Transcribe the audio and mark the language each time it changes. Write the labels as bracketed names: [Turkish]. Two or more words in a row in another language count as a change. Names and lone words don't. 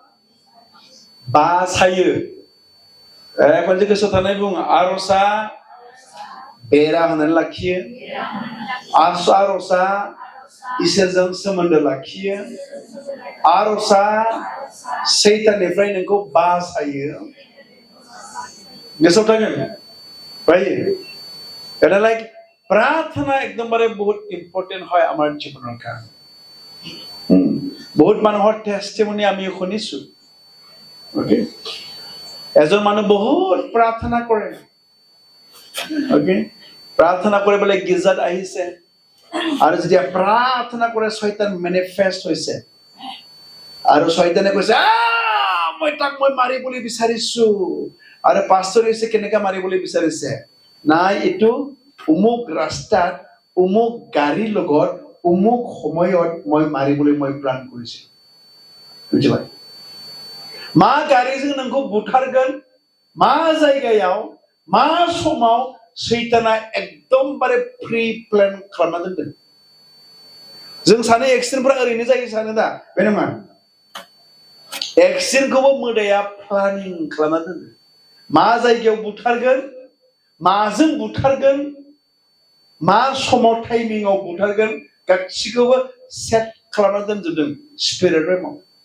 [Bodo] बासायो खनसे गोसोआव थानाय बुं आर'जआ बेरा होनानै लाखियो आर'जआ इसोरजों सोमोन्दो लाखियो आर'जआ सैताननिफ्राय नोंखौ बासायो गोसोआव थागोन राइट এটা লাইক प्रार्थना एकदमबारे बहुत इम्पोर्टेंट [Assamese] হয় আমাৰ জীৱনৰ কাৰণে বহুত মানুহৰ টেষ্টিমনি আমি শুনিছো ওকে এজন মানুহ বহুত প্ৰাৰ্থনা কৰে ওকে প্ৰাৰ্থনা কৰিবলৈ গিৰ্জাত আহিছে আৰু যেতিয়া প্ৰাৰ্থনা কৰে শয়তান মেনিফেষ্ট হৈছে আৰু শয়তানে কৈছে মই মাৰিবলৈ বিচাৰিছো আৰু পাষ্টৰে কৈছে কেনেকৈ মাৰিবলৈ বিচাৰিছে নাই এটো উমুক ৰাস্তাত উমুক গাড়ীৰ লগত উমুক সময়ত মই মাৰিবলৈ মই প্লান কৰিছো বুজিবাই [Bodo] मा गारिजों नोंखौ बुथारगोन मा जायगायाव मा समाव सैताना एकदमबारे प्रि प्लान खालामना दोनदों जों सानो एक्सिडेन्टफोरा ओरैनो जायो सानो दा बे नङा एक्सिडेन्टखौबो मोदाया प्लानिं खालामना दोनदों मा जायगायाव बुथारगोन माजों बुथारगोन मा समाव टाइमिंआव बुथारगोन गासिखौबो सेट खालामना दोनजोबदों स्पिरिट रेमाव